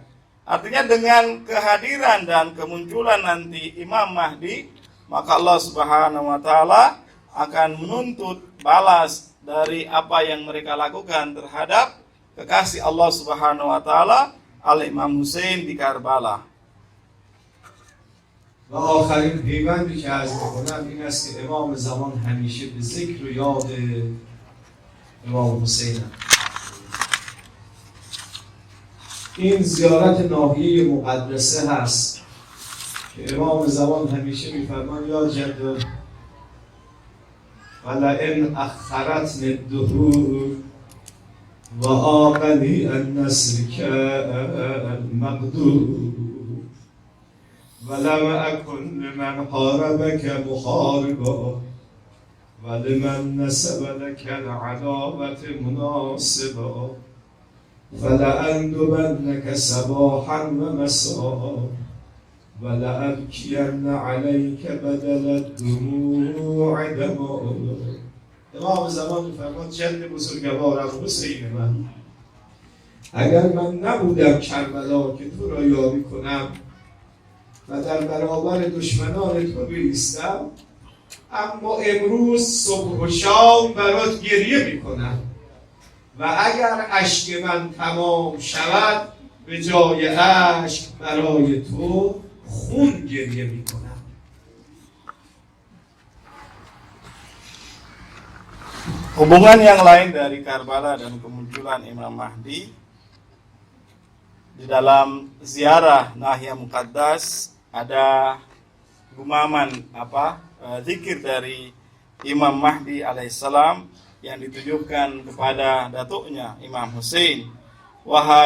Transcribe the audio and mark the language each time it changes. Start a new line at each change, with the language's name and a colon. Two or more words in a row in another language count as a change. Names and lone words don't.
Indonesian: Artinya dengan kehadiran dan kemunculan nanti Imam Mahdi, maka Allah
Arabic: سبحانه وتعالى
Indonesian: akan menuntut balas dari apa yang mereka lakukan terhadap kekasih Allah
Arabic: سبحانه وتعالى
Indonesian: al-Imam Husain di Karbala.
Persian: و آخرین پیوندی که عرض می‌کنم این است که امام زمان همیشه به ذکر و یاد امام حسین هست. این زیارت ناحیه مقدسه هست که امام زمان همیشه می‌فرمان
Arabic: یا جد ولئن اخرتنی الدهور و آقنی النسل المقدور ولم أكن لمن حاربك محاربا ولمن نسب لك العداوة مناصبا فلأندبنك صباحا ومساء ولأبكين عليك بدل الدموع دماء.
Persian: امام زمان می‌فرماد جد بزرگوارم حسین من، اگر من نبودم کربلا که تو را یاری کنم و در برابر دشمنان تو بایستم، اما امروز صبح و شام برات گریه میکنم و اگر اشک من تمام شود به جای اشک برای تو خون گریه میکنم.
Indonesian: Hubungan yang lain dari Karbala dan kemunculan Imam Mahdi, di dalam ziarah Nahya Muqaddas ada gumaman zikir dari Imam Mahdi alaihissalam yang ditujukan kepada datuknya Imam Husain.